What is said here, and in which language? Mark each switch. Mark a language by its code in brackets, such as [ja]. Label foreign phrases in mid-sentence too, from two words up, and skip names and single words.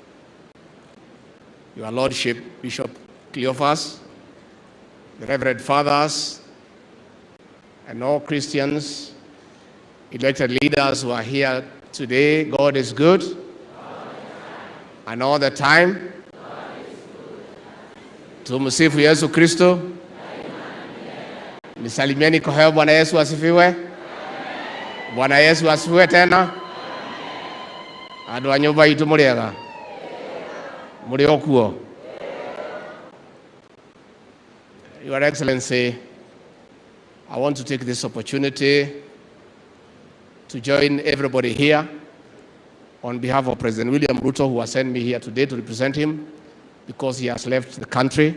[en] Your Lordship Bishop Cleophas, the Reverend Fathers, and all Christians, elected leaders who are here today. God is good, and all the time. [sw] Tumsifu Yesu Kristo. Nisalimieni kwa heo. Bwana Yesu asifiwe. Bwana Yesu asifiwe tena. [ki] Andu a nyumba itu muriega. Muri okuo. [en] Your Excellency, I want to take this opportunity to join everybody here on behalf of President William Ruto, who has sent me here today to represent him because he has left the country.